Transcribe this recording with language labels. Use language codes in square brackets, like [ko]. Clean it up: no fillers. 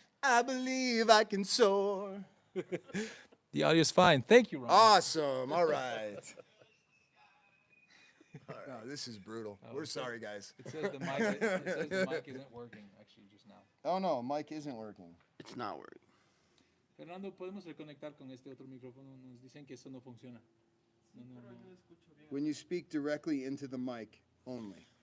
[en] I believe I can soar. The audio's fine. Thank you, Ron. Awesome. All right. Oh, this is brutal. We're sorry, guys. It says the mic isn't working, actually, just now. Oh, no, mic isn't working. It's not working. [es] Fernando, podemos reconectar con este otro micrófono. Nos dicen que esto no funciona. [en] When you speak directly into the mic only.